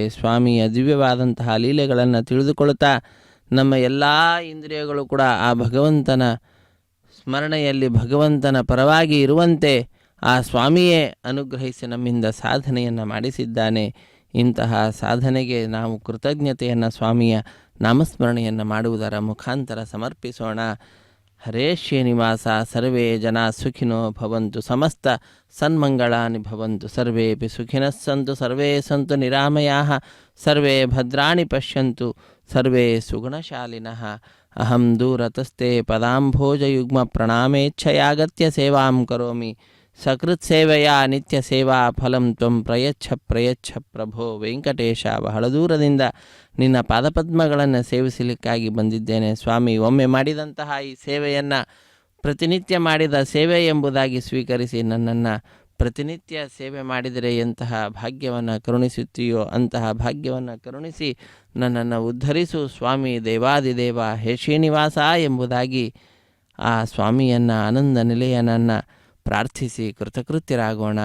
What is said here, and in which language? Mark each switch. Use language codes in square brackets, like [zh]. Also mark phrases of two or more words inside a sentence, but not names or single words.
[kn] ಸ್ವಾಮಿಯ ದಿವ್ಯವಾದಂತಹ ಲೀಲೆಗಳನ್ನು ತಿಳಿದುಕೊಳ್ಳುತ್ತಾ ನಮ್ಮ ಎಲ್ಲ ಇಂದ್ರಿಯಗಳು ಕೂಡ ಆ ಭಗವಂತನ ಸ್ಮರಣೆಯಲ್ಲಿ ಭಗವಂತನ ಪರವಾಗಿ ಇರುವಂತೆ ಆ ಸ್ವಾಮಿಯೇ ಅನುಗ್ರಹಿಸಿ ನಮ್ಮಿಂದ ಸಾಧನೆಯನ್ನು ಮಾಡಿಸಿದ್ದಾನೆ. ಇಂತಹ ಸಾಧನೆಗೆ ನಾವು ಕೃತಜ್ಞತೆಯನ್ನು ಸ್ವಾಮಿಯ ನಾಮಸ್ಮರಣೆಯನ್ನು ಮಾಡುವುದರ ಮುಖಾಂತರ ಸಮರ್ಪಿಸೋಣ. [sa] ಹರೇ ಶ್ರೀನಿವಾಸ ಸರ್ವೇ ಜನ ಸುಖಿನೋ ಭವಂತು ಸಮಸ್ತ ಸನ್ಮಂಗಳಾನಿ ಭವಂತು ಸರ್ವೇಪಿ ಸುಖಿನಃ ಸಂತು ಸರ್ವೇ ಸಂತು ನಿರಾಮಯಾಃ ಸರ್ವೇ ಭದ್ರಾಣಿ ಪಶ್ಯಂತು ಸರ್ವೇ ಸುಗುಣಶಾಲಿನಃ. ಅಹಂ ದೂರತಸ್ತೆ ಪದಾಂಭೋಜಯುಗ್ಮ ಪ್ರಣಾಮೇಚ್ಛಯಾಗತ್ಯ ಸೇವಾಂ ಕರೋಮಿ ಸಕೃತ್ ಸೇವೆಯ ನಿತ್ಯ ಸೇವಾ ಫಲಂ ತ್ವಂ ಪ್ರಯಚ್ಛ ಪ್ರಯಚ್ಛ ಪ್ರಭೋ ವೆಂಕಟೇಶ. [kn] ಬಹಳ ದೂರದಿಂದ ನಿನ್ನ ಪಾದಪದ್ಮಗಳನ್ನು ಸೇವಿಸಲಿಕ್ಕಾಗಿ ಬಂದಿದ್ದೇನೆ ಸ್ವಾಮಿ. ಒಮ್ಮೆ ಮಾಡಿದಂತಹ ಈ ಸೇವೆಯನ್ನು ಪ್ರತಿನಿತ್ಯ ಮಾಡಿದ ಸೇವೆ ಎಂಬುದಾಗಿ ಸ್ವೀಕರಿಸಿ ನನ್ನನ್ನು ಪ್ರತಿನಿತ್ಯ ಸೇವೆ ಮಾಡಿದರೆ ಎಂತಹ ಭಾಗ್ಯವನ್ನು ಕರುಣಿಸುತ್ತೀಯೋ ಅಂತಹ ಭಾಗ್ಯವನ್ನು ಕರುಣಿಸಿ ನನ್ನನ್ನು ಉದ್ಧರಿಸು ಸ್ವಾಮಿ ದೇವಾದಿದೇವ ಹೇ ಶ್ರೀನಿವಾಸ ಎಂಬುದಾಗಿ ಆ ಸ್ವಾಮಿಯನ್ನು ಆನಂದ ನಿಲಯನನ್ನು ಪ್ರಾರ್ಥಿಸಿ ಕೃತಕೃತ್ಯರಾಗೋಣ.